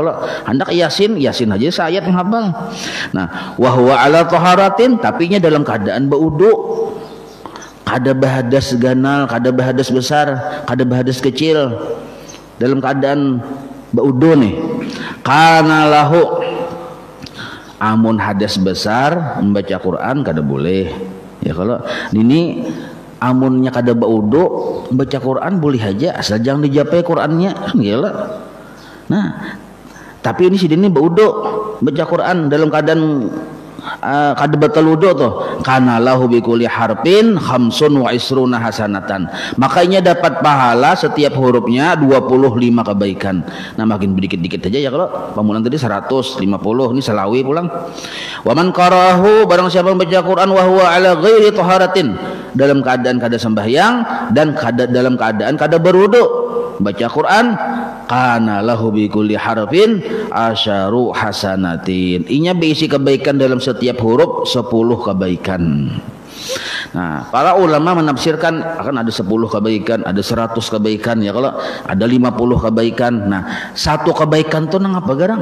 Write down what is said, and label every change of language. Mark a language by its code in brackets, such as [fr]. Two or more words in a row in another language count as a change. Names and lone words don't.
[bjn] Kalau hendak yasin aja sayat menghafal. Nah [ar] وهو على طهارة, [bjn] tapi nya dalam keadaan baudu, kada bahadas ganal, kada bahadas besar, kada bahadas kecil, dalam keadaan baudu nih, [ar] كان له, [bjn] amun hadas besar membaca Quran kada boleh ya. Kalau ini amunnya kada baudu membaca Quran boleh aja, asal jangan dijapai Qurannya kan gila. Nah tapi ini sidin ini baudu baca Quran dalam keadaan kada batal wudu tuh, [ar] كان له بكل حرف خمس وعشرون حسنة, [bjn] makanya dapat pahala setiap hurufnya 25 kebaikan. Nah makin sedikit-dikit aja ya. Kalau pamulan tadi 150, ini selawi pulang. [ar] ومن قرأه, [bjn] barang siapa membaca Quran [ar] وهو على غير طهارة, [bjn] dalam keadaan kada sembahyang dan dalam keadaan kada berwudu baca Quran, [ar] كان له بكل حرف عشر حسنات, [bjn] inya berisi kebaikan dalam setiap huruf 10 kebaikan. Nah para ulama menafsirkan akan ada 10 kebaikan, ada 100 kebaikan ya. Kalau ada 50 kebaikan, nah satu kebaikan tuh nang apa garang?